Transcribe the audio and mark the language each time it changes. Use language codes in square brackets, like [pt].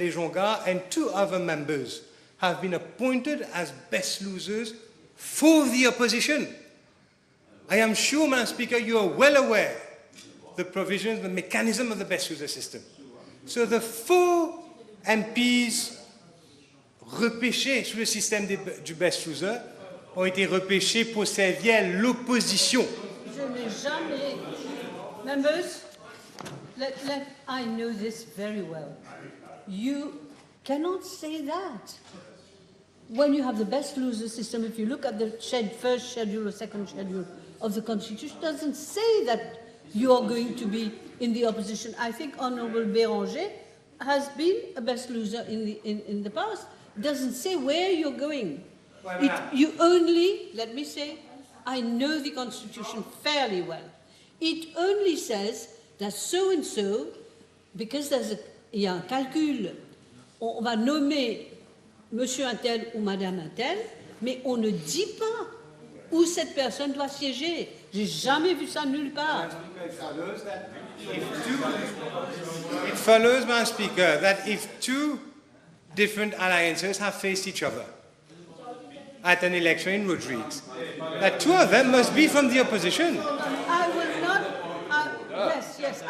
[en] Lejonga, and 2 other members have been appointed as best losers for the opposition. I am sure, Madam Speaker, you are well aware the provisions, the mechanism of the best loser system. So the 4 MPs [fr] repêchés sous le système du best loser ont été repêchés pour servir l'opposition. Je n'ai jamais... [en] Members, I know this very well. You cannot say that. When you have the best loser system, if you look at the first schedule or second schedule of the Constitution, it doesn't say that you are going to be in the opposition. I think Honourable Béranger has been a best loser in the past. It doesn't say where you're going. You only, let me say, I know the Constitution fairly well. It only says that so-and-so, because [fr] il y a un calcul, on va nommer monsieur un tel ou madame un tel, mais on ne dit pas où cette personne doit siéger. J'ai jamais vu ça nulle part. [en] It follows, Madam Speaker, that if 2 different alliances have faced each other at an election in Rodrigues, that 2 of them must be from the opposition. I will not... yes.